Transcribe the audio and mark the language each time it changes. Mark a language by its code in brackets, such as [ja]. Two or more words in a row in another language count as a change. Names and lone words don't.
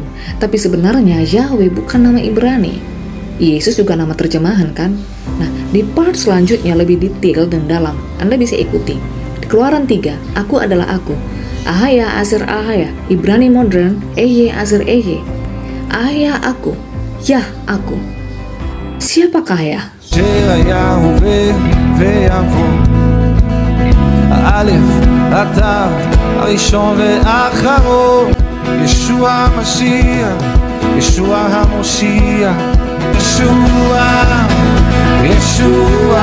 [id] Tapi sebenarnya Yahweh bukan nama Ibrani. Yesus juga nama terjemahan kan? Nah, di part selanjutnya lebih detail dan dalam. Anda bisa ikuti. Di Keluaran 3, aku adalah aku. [he] אהיה אשר אהיה, [id] Ibrani modern, [he] אהיה אשר אהיה. [id] Ahaya aku, Yah aku. Siapakah ya? [he] שהיה הווה ויבוא, האלף, התו, הראשון והאחרון, ישוע המשיח, ישוע המושיע, ישוע, ישוע